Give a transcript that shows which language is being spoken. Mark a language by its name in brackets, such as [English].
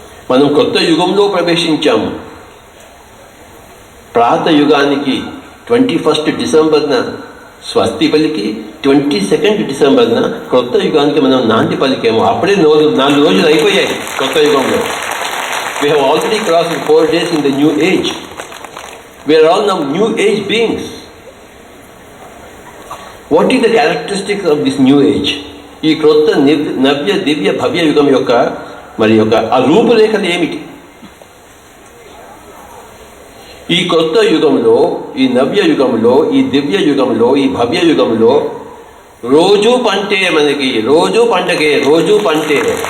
[Telugu] మనం కొత్త యుగంలో ప్రవేశించాము. ప్రాత యుగానికి 21 డిసెంబర్న స్వస్తి పలికి 22 డిసెంబర్న కొత్త యుగానికి మనం నాంది పలికాము. అప్పుడే 4 రోజులు అయిపోయాయి కొత్త యుగంలో. [English] We have already crossed 4 days in the new age. We are all now new age beings. What is the characteristics of this new age? [Telugu] ఈ క్రొత్త నవ్య దివ్య భవ్య యుగం యొక్క మరి యొక్క ఆ రూపురేఖలు ఏమిటి? ఈ కొత్త యుగంలో, ఈ నవ్య యుగంలో, ఈ దివ్య యుగంలో, ఈ భవ్య యుగంలో రోజు పంటే, మనకి రోజు పండగే, రోజు పంటే.